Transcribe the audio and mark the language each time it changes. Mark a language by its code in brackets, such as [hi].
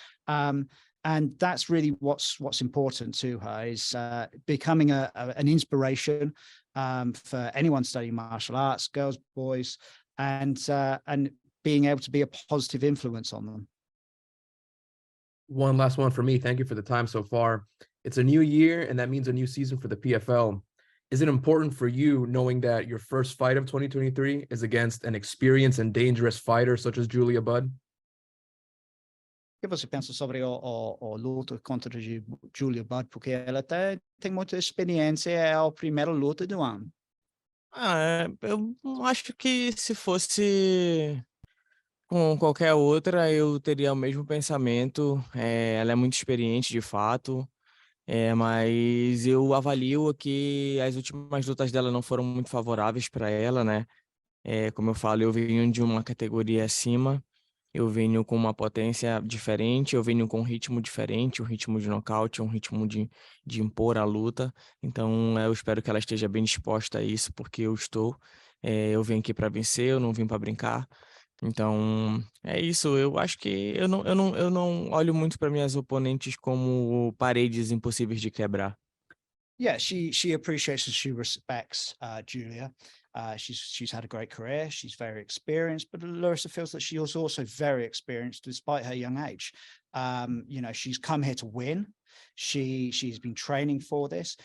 [en] And that's really what's important to her, is becoming an inspiration for anyone studying martial arts, girls, boys, and being able to be a positive influence on them. One last one for me. Thank you for the time so far. It's a new year, and that means a new season for the PFL. Is it important for you knowing that your first fight of 2023 is against an experienced and dangerous fighter such as Julia Budd? [pt] O que você pensa sobre o luta contra Julia Budd? Porque ela tem muita experiência, é a primeira luta do ano. Eu acho que se fosse com qualquer outra, eu teria o mesmo pensamento. Ela é muito experiente, de fato. Mas eu avalio que as últimas lutas dela não foram muito favoráveis para ela, né? Como eu falo, eu venho de uma categoria acima, eu venho com uma potência diferente, eu venho com um ritmo diferente, um ritmo de nocaute, um ritmo de impor a luta. Então, eu espero que ela esteja bem disposta a isso, porque eu estou. Eu vim aqui para vencer, eu não vim para brincar. Então, é isso. Eu acho que eu não olho muito para minhas oponentes como paredes impossíveis de quebrar. [en] Yeah, she appreciates and she respects Julia. She's had a great career. She's very experienced, but Larissa feels that she is also very experienced despite her young age. She's come here to win. She's been training for this.